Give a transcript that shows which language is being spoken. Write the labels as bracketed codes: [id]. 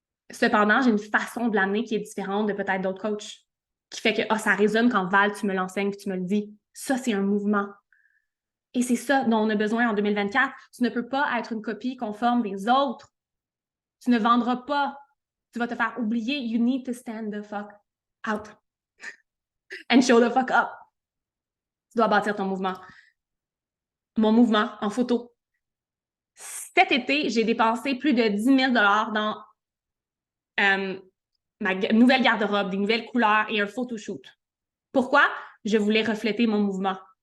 [fr] Cependant, j'ai une façon de l'amener qui est différente de peut-être d'autres coachs, qui fait que ça résonne quand Val, tu me l'enseignes et tu me le dis. Ça, c'est un mouvement. Et c'est ça dont on a besoin en 2024. Tu ne peux pas être une copie conforme des autres. Tu ne vendras pas. Tu vas te faire oublier. [en] You need to stand the fuck out and show the fuck up. [fr] Tu dois bâtir ton mouvement. Mon mouvement en photo. Cet été, j'ai dépensé plus de 10 000 dans ma nouvelle garde-robe, des nouvelles couleurs et un photoshoot. Pourquoi? Je voulais refléter mon mouvement.